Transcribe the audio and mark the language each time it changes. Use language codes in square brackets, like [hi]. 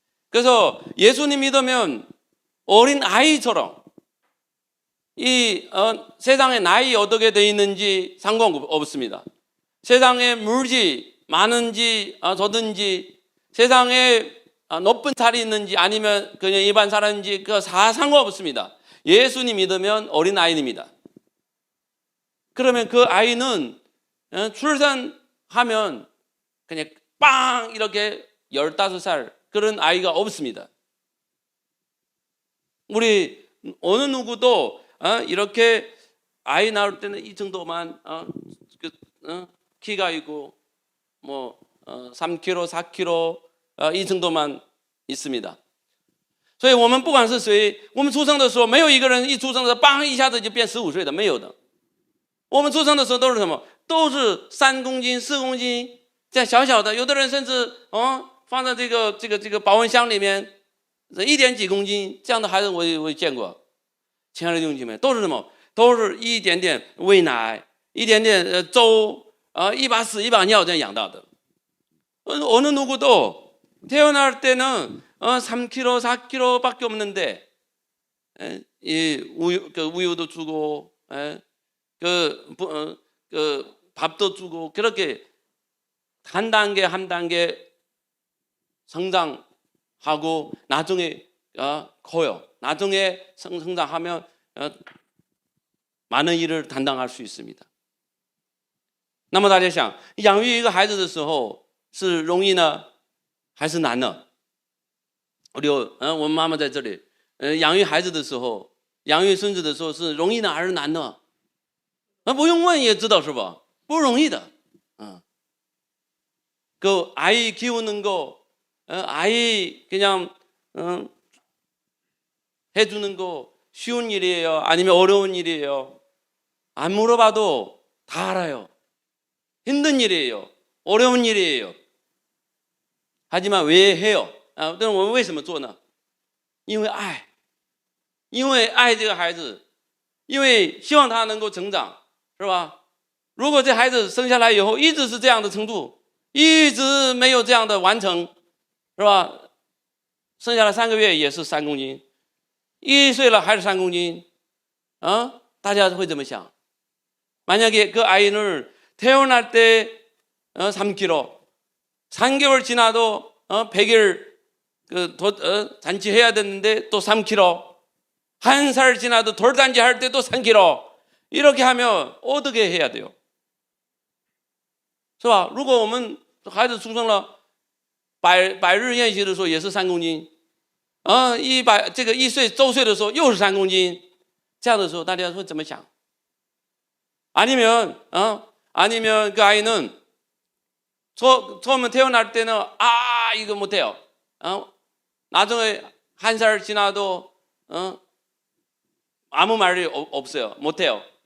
[ko] 그래서 예수님 믿으면 어린 아이처럼 이 세상의 나이 어떻게 돼 있는지 상관없습니다. 세상에 물질 많은지 적은지 세상에 높은 자리 있는지 아니면 그냥 일반 사람인지 그 다 상관없습니다. 예수님 믿으면 어린 아이입니다. 그러면 그 아이는 출산하면 그냥 빵 이렇게 15살 그런 아이가 없습니다. 우리 어느 누구도 이렇게 아이 낳을 때는 이 정도만 키가 있고 뭐 3kg, 4kg 一정도만 있습니다. [zh] 所以我们不管是谁，我们出生的时候没有一个人一出生的时候빵一下子就变15岁的，没有的。我们出生的时候都是什么？都是3公斤、4公斤这样小小的，有的人甚至放在这个保温箱里面1点几公斤这样的孩子我也见过。亲爱的弟兄姐妹，都是什么？都是一点点喂奶，一点点粥一把屎一把尿这样养大的。 [ko] 어느 누구도 태어날 때는 3kg, 4kg밖에 없는데 이 우유도 주고 그 밥도 주고 그렇게 한 단계 한 단계 성장하고 나중에 커요. 나중에 성장하면 많은 일을 담당할 수 있습니다. [zh] 那么大家想，养育一个孩子的时候是容易呢？还是难呢？我们妈妈在这里，养育孩子的时候，养育孙子的时候是容易呢还是难呢？不用问也知道是吧？不容易的。 [ko] 그 아이 키우는 거, 아이 그냥 해주는 거 쉬운 일이에요? 아니면 어려운 일이에요? 안 물어봐도 다 알아요. 힘든 일이에요. 어려운 일이에요. 하지만 왜 해요? [zh] 我们为什么做呢？因为爱，因为爱这个孩子，因为希望他能够成长，是吧？如果这孩子生下来以后一直是这样的程度，一直没有这样的完成，是吧？生下来3个月也是3公斤，1岁了还是3公斤，大家会怎么想？ [ko] 만약에 그 아이를 태어날 때 3kg, 3개월 지나도 100일 잔치해야 되는데 또 3kg, 1살 지나도 돌잔치 할 때 또 3kg, 이렇게 하면 어떻게 해야 돼요? [zh] 是吧？如果我们孩子出生了百日宴席的时候也是3公斤，这个1岁周岁的时候又是3公斤，这样的时候大家会怎么想？ [ko] 아니면 그 아이는 처음에 태어날 때는 이거 못해요. 나중에 1살 지나도 아무 말이 없어요. 못해요.